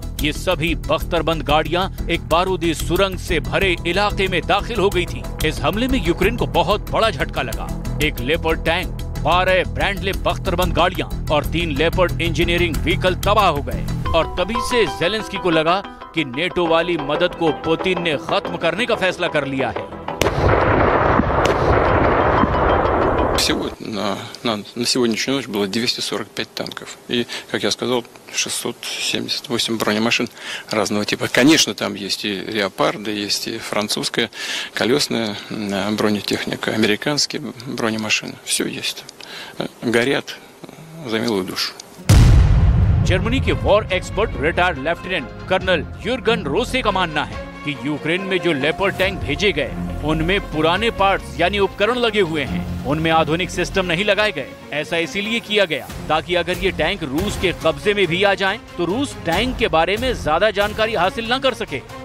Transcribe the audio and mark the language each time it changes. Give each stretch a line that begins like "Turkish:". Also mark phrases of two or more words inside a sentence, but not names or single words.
Hindi: ये सभी बख्तरबंद गाड़ियां एक बारूदी सुरंग से भरे इलाके में दाखिल हो गई थी। इस हमले में यूक्रेन को बहुत बड़ा झटका लगा। एक लेपर्ड टैंक, 12 ब्रैंडले बख्तरबंद गाड़ियां और 3 लेपर्ड
English: engineering vehicle
Hindi: तबाह हो गए और तभी से जेलेंस्की को लगा कि नेटो वाली मदद को पुतिन ने खत्म करने का फैसला कर लिया है।
Russian: Всего на сегодняшнюю ночь было 245 танков. И, как я сказал, 678 бронемашин разного типа. Конечно, там есть и леопарды, есть и французская колесная бронетехника, американские бронемашины. Все есть. Горят за милую душу.
Hindi: जर्मनी के
English: war expert retired lieutenant colonel
Hindi: यूर्गन रोसे का मानना है कि यूक्रेन में जो लेपर्ड टैंक भेजे गए उनमें पुराने पार्ट्स यानी उपकरण लगे हुए हैं, उनमें आधुनिक सिस्टम नहीं लगाए गए। ऐसा इसीलिए किया गया ताकि अगर ये टैंक रूस के कब्जे में भी आ जाएं, तो रूस टैंक के बारे में ज्यादा जानकारी हासिल न कर सके।